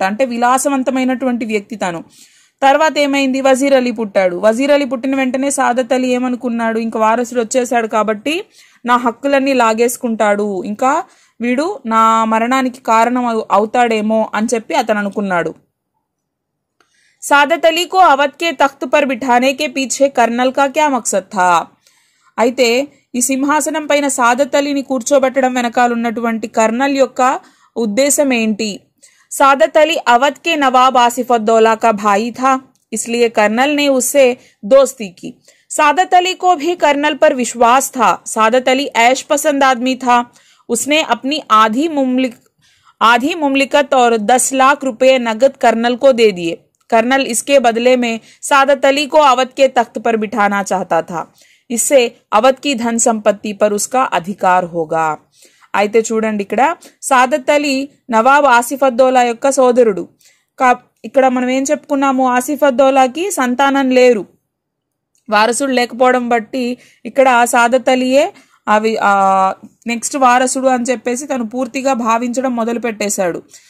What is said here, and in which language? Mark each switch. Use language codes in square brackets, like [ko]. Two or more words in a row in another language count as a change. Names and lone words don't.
[te] అంటే విలాసవంతమైనటువంటి వ్యక్తి తను. తర్వాత ఏమైంది, వజీర్ అలీ పుట్టాడు. వజీర్ అలీ పుట్టిన వెంటనే సాదత్ అలీ ఏమనుకున్నాడు, ఇంకా వారసుడు వచ్చేసాడు కాబట్టి నా హక్కులన్నీ లాగేసుకుంటాడు, ఇంకా వీడు నా మరణానికి కారణం అవుతాడేమో అని చెప్పి అతను అనుకున్నాడు. [hi] सादत अली को अवध के तख्त पर बिठाने के पीछे कर्नल का क्या मकसद था? [te] అయితే ఈ సింహాసనం పైన సాదత్ అలీని కూర్చోబెట్టడం వెనకాల ఉన్నటువంటి కర్నల్ యొక్క ఉద్దేశం ఏంటి? [hi] सादत अली अवध के नवाब आसिफउद्दौला का भाई था, इसलिए कर्नल ने उससे दोस्ती की. सादत अली को भी कर्नल पर विश्वास था. सादत अली ऐश पसंद आदमी था. उसने अपनी आधी मुमलिकत और 10 लाख रुपए नगद कर्नल को दे दिए. कर्नल इसके बदले में सादत अली को अवध के तख्त पर बिठाना चाहता था. इससे अवध की धन संपत्ति पर उसका अधिकार होगा. [te] అయితే చూడండి, ఇక్కడ సాదత్ అలీ నవాబ్ ఆసిఫుద్దౌలా యొక్క సోదరుడు. ఇక్కడ మనం ఏం చెప్పుకున్నాము, ఆసిఫుద్దౌలాకి సంతానం లేరు, వారసుడు లేకపోవడం బట్టి ఇక్కడ సాదత్ అలీయే నెక్స్ట్ వారసుడు అని చెప్పేసి తను పూర్తిగా భావించడం మొదలు పెట్టేశాడు.